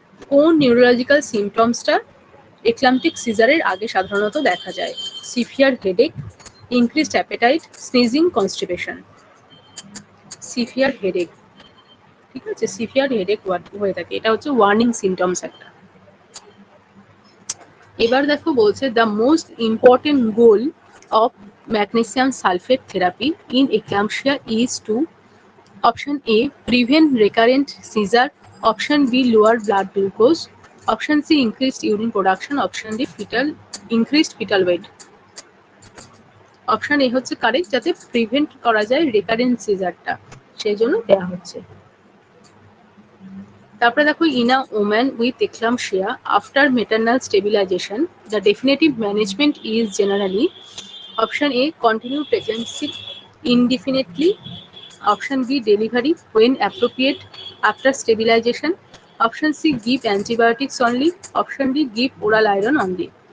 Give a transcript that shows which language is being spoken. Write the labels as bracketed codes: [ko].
[bn] কোন নিউরোলজিক্যাল সিমটমসটা এক্লাম্পটিক সিজারের আগে সাধারণত দেখা যায়? [en] Severe headache, increased appetite, sneezing, constipation. [bn] Severe headache, ঠিক আছে? সিভিয়ার হেডেক হয়ে থাকে, এটা হচ্ছে ওয়ার্নিং সিমটমস একটা। এবার দেখো, বলছে [en] The most important goal of magnesium sulfate therapy in eclampsia is to, option A prevent recurrent seizure, option B lower blood glucose, option C increased urine production, option D increased fetal weight. [bn] Option A হচ্ছে correct, যাতে prevent করা যায় recurrent সিজারটা, সেই জন্য দেওয়া হচ্ছে। তারপরে দেখো, [en] In a woman with eclampsia after maternal stabilization the definitive management is generally option A continue pregnancy indefinitely, option B delivery when appropriate after stabilization, option C give antibiotics only, option D give oral iron only।